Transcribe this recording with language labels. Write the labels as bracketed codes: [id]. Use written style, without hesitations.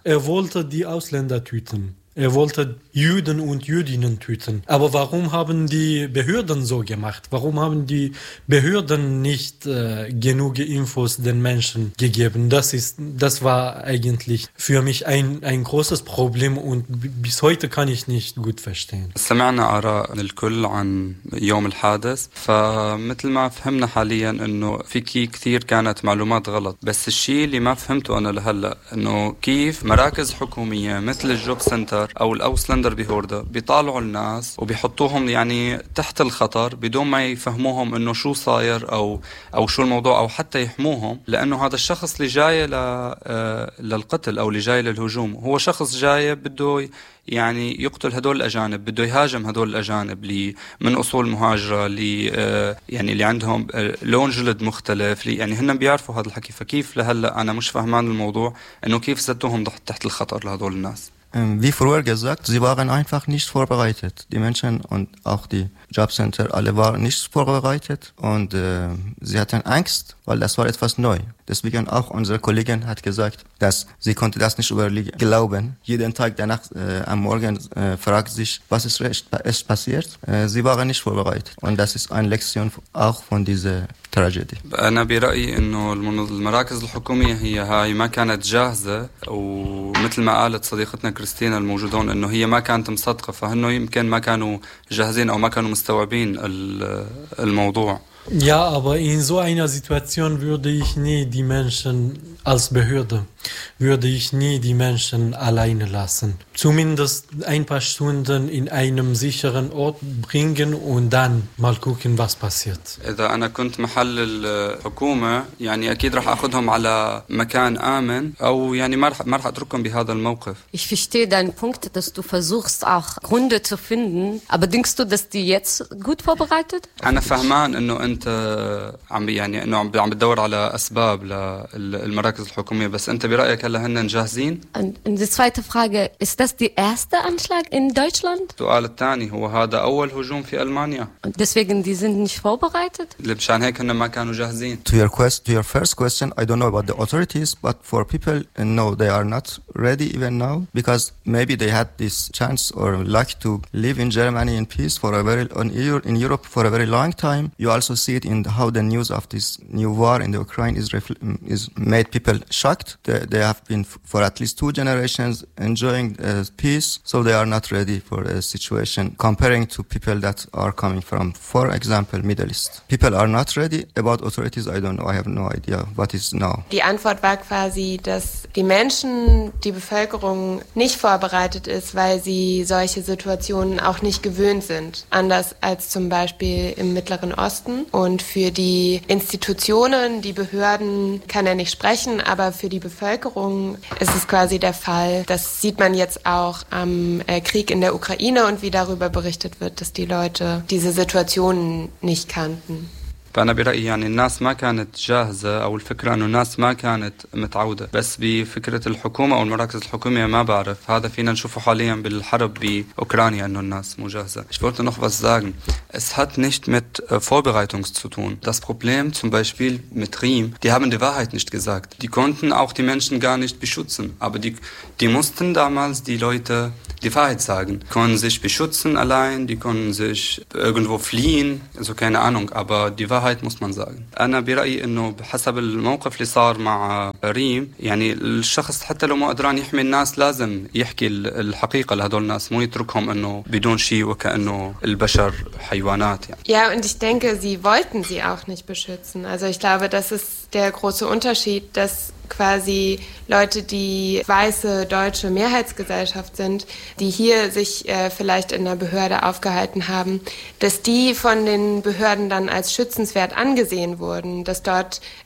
[de] Er wollte die Ausländer töten. Er wollte Juden und Jüdinnen töten. Aber warum haben die Behörden so gemacht? Warum haben die Behörden nicht genug Infos den Menschen gegeben? Das war eigentlich für mich ein großes Problem und bis heute kann ich nicht gut verstehen. [ar] سمعنا آراء الكل عن يوم الحادث. فمثل ما فهمنا حاليا إنه في كثير كانت معلومات غلط. بس الشيء اللي ما فهمته أنا لهلا إنه كيف مراكز حكومية مثل الجوب سنتر أو الأوسلندر بهوردا بيطالعوا الناس وبيحطوهم يعني تحت الخطر بدون ما يفهموهم إنه شو صاير أو شو الموضوع أو حتى يحموهم لأنه هذا الشخص اللي جاي للقتل أو اللي جاي للهجوم هو شخص جاي بده يعني يقتل هدول الأجانب بده يهاجم هدول الأجانب اللي من أصول مهاجرة اللي يعني اللي عندهم لون جلد مختلف اللي يعني هن بيعرفوا هذا الحكي فكيف لهلأ أنا مش فهمان الموضوع إنه كيف زدتوهم تحت الخطر لهدول الناس [de] Wie früher gesagt, sie waren einfach nicht vorbereitet. Die Menschen und auch die Jobcenter, alle waren nicht vorbereitet und sie hatten Angst, weil das war etwas neu. Deswegen auch unsere Kollegin hat gesagt, dass sie konnte das nicht glauben. Jeden Tag danach am Morgen fragt sich, was ist passiert? Sie waren nicht vorbereitet und das ist eine Lektion auch von dieser تراجيدي. [ar] أنا برأيي إنه المراكز الحكومية هي هاي ما كانت جاهزة ومثل ما قالت صديقتنا كريستينا الموجودون إنه هي ما كانت مصدقة فهنو يمكن ما كانوا جاهزين أو ما كانوا مستوعبين الموضوع. [de] Ja, aber in so einer Situation würde ich nie die Menschen als Behörde, würde ich nie die Menschen alleine lassen. Zumindest ein paar Stunden in einem sicheren Ort bringen und dann mal gucken, was passiert. [ar] إذا أنا كنت محل الحكومة يعني أكيد راح أخذهم على مكان آمن أو يعني ما راح أتركهم بهذا الموقف. [de] Ich verstehe deinen Punkt, dass du versuchst auch Gründe zu finden, aber denkst du, dass die jetzt gut vorbereitet? [ar] أنا فهمان إنه انت عم يعني انه عم بتدور على اسباب للمراكز الحكوميه بس انت برايك هلا هن جاهزين دي [de] zweite frage ist das die erste anschlag in deutschland [ar] السؤال الثاني هو هذا اول هجوم في المانيا [de] deswegen die sind nicht vorbereitet [ar] لبشان هيك هن ما كانوا جاهزين [en] to your first question I don't know about the authorities but for people no they are not ready even now because maybe they had this chance or luck to live in germany in peace for a very in europe for a very long time you also see it in how the news of this new war in the Ukraine is made people shocked. They have been for at least two generations enjoying peace, so they are not ready for a situation comparing to people that are coming from, for example, Middle East. People are not ready. About authorities, I don't know. I have no idea what is now. [de] Die Antwort war quasi, dass die Menschen, die Bevölkerung nicht vorbereitet ist, weil sie solche Situationen auch nicht gewöhnt sind. Anders als zum Beispiel im Mittleren Osten. Und für die Institutionen, die Behörden kann er nicht sprechen, aber für die Bevölkerung ist es quasi der Fall. Das sieht man jetzt auch am Krieg in der Ukraine und wie darüber berichtet wird, dass die Leute diese Situationen nicht kannten. [ar] فأنا برأيي يعني الناس ما كانت جاهزة أو الفكرة أنه الناس ما كانت متعودة بس بفكرة الحكومة أو المراكز الحكومية ما بعرف هذا فينا نشوفه حاليا بالحرب بأوكرانيا أنه الناس مو جاهزة [de] Ich wollte noch was sagen Es hat nicht mit Vorbereitung zu tun Das Problem zum Beispiel mit Riem Die haben die Wahrheit nicht gesagt Die konnten auch die Menschen gar nicht beschützen Aber die mussten damals die Leute die Wahrheit sagen Die konnten sich beschützen allein Die konnten sich irgendwo fliehen Also keine Ahnung Aber die Wahrheit muss man sagen. [ar] أنا برأيي إنه بحسب الموقف اللي صار مع ريم يعني الشخص حتى لو ما قدران يحمي الناس لازم يحكي الحقيقة لهدول الناس مو يتركهم إنه بدون شيء وكأنه البشر حيوانات يعني. [de] Ja, und ich denke, sie wollten sie auch nicht beschützen. Also ich glaube, das ist der große Unterschied, dass quasi Leute, die weiße deutsche Mehrheitsgesellschaft sind, die hier sich vielleicht in der Behörde aufgehalten haben, dass die von den Behörden dann als schützenswert angesehen wurden, dass dort